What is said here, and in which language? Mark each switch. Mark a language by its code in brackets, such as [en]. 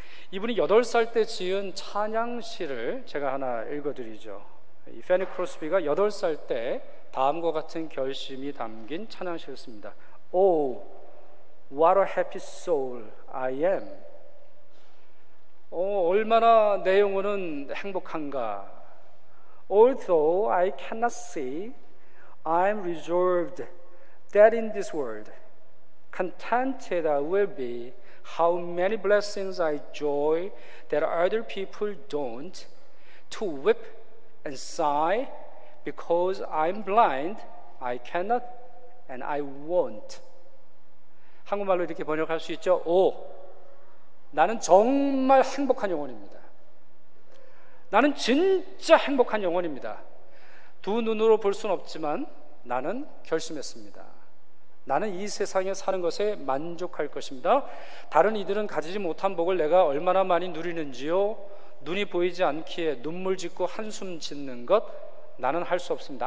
[ko] 이분이 8살 때 지은 찬양시를 제가 하나 읽어드리죠. 이 페니 크로스비가 8살 때 다음과 같은 결심이 담긴 찬양시였습니다. [en] Oh, what a happy soul I am. [ko] 얼마나 내 영혼은 행복한가. [en] Although I cannot see, I am resolved that in this world, contented I will be. How many blessings I enjoy that other people don't. To weep and sigh because I'm blind, I cannot and I won't. [ko] 한국말로 이렇게 번역할 수 있죠. 나는 정말 행복한 영혼입니다. 나는 진짜 행복한 영혼입니다. 두 눈으로 볼 수는 없지만 나는 결심했습니다. 나는 이 세상에 사는 것에 만족할 것입니다. 다른 이들은 가지지 못한 복을 내가 얼마나 많이 누리는지요, 눈이 보이지 않기에 눈물 짓고 한숨 짓는 것, 나는 할 수 없습니다.